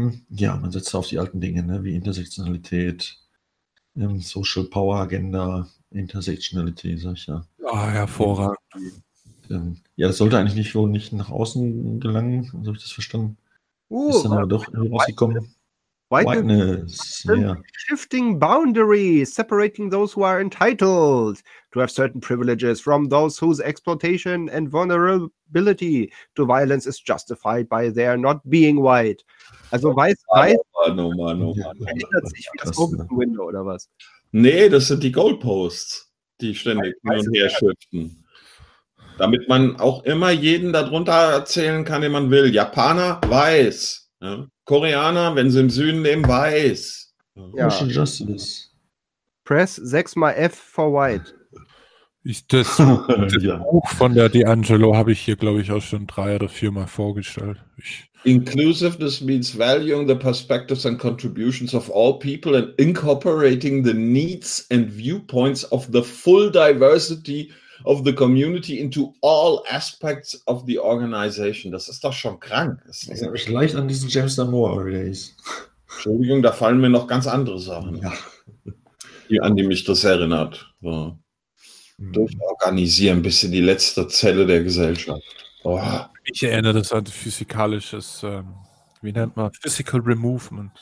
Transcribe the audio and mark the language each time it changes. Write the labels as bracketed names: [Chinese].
[German] Ja, man setzt auf die alten Dinge, ne, wie Intersektionalität, Social Power Agenda, Intersektionalität, sag ich ja. Ah, oh, hervorragend. Ja, das sollte eigentlich nicht nach außen gelangen, so habe ich das verstanden. Ist dann aber doch rausgekommen. [English] Whiteness. Yeah. Shifting boundaries, separating those who are entitled to have certain privileges from those whose exploitation and vulnerability to violence is justified by their not being white. [German] Also weiß. Oh Mann. Erinnert sich wie das Open Window oder was? Nee, das sind die Goalposts, die ständig hin und her schiften. Damit man auch immer jeden darunter erzählen kann, den man will. Japaner, weiß. Ja. Koreaner, wenn sie im Süden leben, weiß. Ja. Ocean Justice. [English] Press 6x F for white. [German] Ist das Buch von der D'Angelo habe ich hier, glaube ich, auch schon 3 oder 4 Mal vorgestellt. [English] Inclusiveness means valuing the perspectives and contributions of all people and incorporating the needs and viewpoints of the full diversity of the community into all aspects of the organization. [German] Das ist doch schon krank. Das ist nämlich leicht an diesen James Damore Days. Entschuldigung, da fallen mir noch ganz andere Sachen, an die mich das erinnert. Ja. Durchorganisieren, bis in die letzte Zelle der Gesellschaft. Oh. Ich erinnere das an physikalisches, wie nennt man, Physical Removement.